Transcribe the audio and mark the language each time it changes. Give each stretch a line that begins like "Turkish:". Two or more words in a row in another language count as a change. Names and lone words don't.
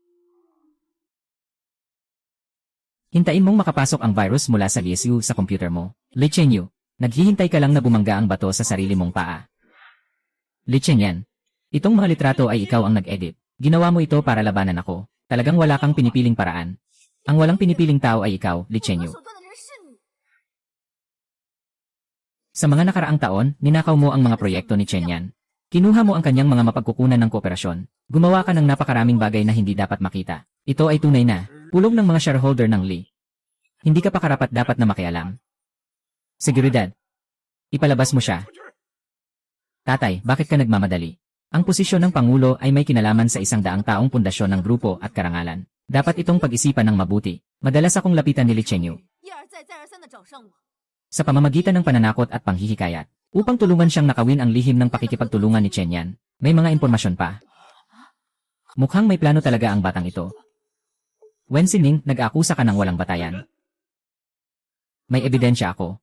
Filipino: Hintayin mong makapasok ang virus mula sa LSU sa computer mo. Li Chenyu, naghihintay ka lang na bumangga ang bato sa sarili mong paa. Li Chenyan, itong mga litrato ay ikaw ang nag-edit. Ginawa mo ito para labanan ako. Talagang wala kang pinipiling paraan. Ang walang pinipiling tao ay ikaw, Li
Chinese: 我 Chenyu. 手段的人是你。
Filipino: Sa mga nakaraang taon, ninakaw mo ang mga proyekto ni Chen Yan. Kinuha mo ang kanyang mga mapagkukunan ng kooperasyon. Gumawa ka ng napakaraming bagay na hindi dapat makita. Ito ay tunay na pulong ng mga shareholder ng Li. Hindi ka pa karapat-dapat na makialam. Seguridad. Ipalabas mo siya. Tatay, bakit ka nagmamadali? Ang posisyon ng Pangulo ay may kinalaman sa 100 taong pundasyon ng grupo at karangalan. Dapat itong pag-isipan ng mabuti. Madalas akong lapitan ni Li Chenyu
Chinese: 一而再再而三的找上我，
Filipino: sa pamamagitan ng pananakot at panghihikayat upang tulungan siyang nakawin ang lihim ng pakikipagtulungan ni Chen Yan. May mga impormasyon pa. Mukhang may plano talaga ang batang ito. Wen Sining, nag-aakusa ka ng walang batayan. May ebidensya ako.